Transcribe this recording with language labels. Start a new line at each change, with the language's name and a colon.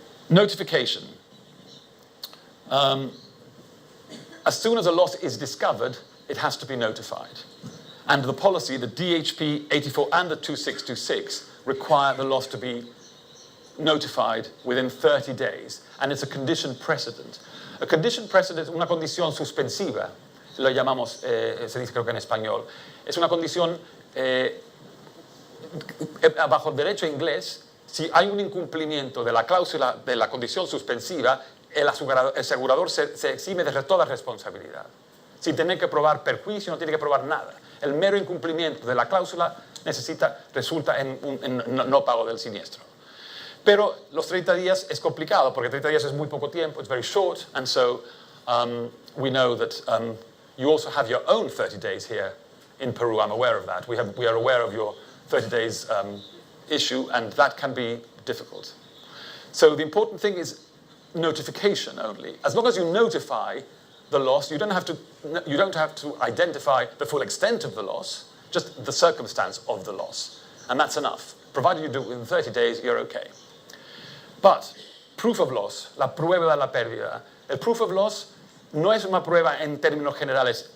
English: Notification. As soon as a loss is discovered, it has to be notified. And the policy, the DHP 84 and the 2626, require the loss to be notified within 30 days. And it's a condition precedent. A condition precedent
Spanish: es una condición suspensiva, lo llamamos, se dice creo que en español. Es una condición, bajo el derecho inglés, si hay un incumplimiento de la cláusula de la condición suspensiva, el asegurador se exime de toda responsabilidad. Sin tener que probar perjuicio, no tiene que probar nada. El mero incumplimiento de la cláusula resulta en no pago del siniestro. Pero los 30 días es complicado, porque 30 días es muy poco tiempo,
English: it's very short, and so we know that you also have your own 30 days here in Peru. I'm aware of that. We are aware of your 30 days issue, and that can be difficult. So the important thing is notification only. As long as you notify the loss, you don't have to identify the full extent of the loss, just the circumstance of the loss. And that's enough. Provided you do it within 30 days, you're okay. But proof of loss,
Spanish: la prueba de la pérdida. El proof of loss no es una prueba en términos generales.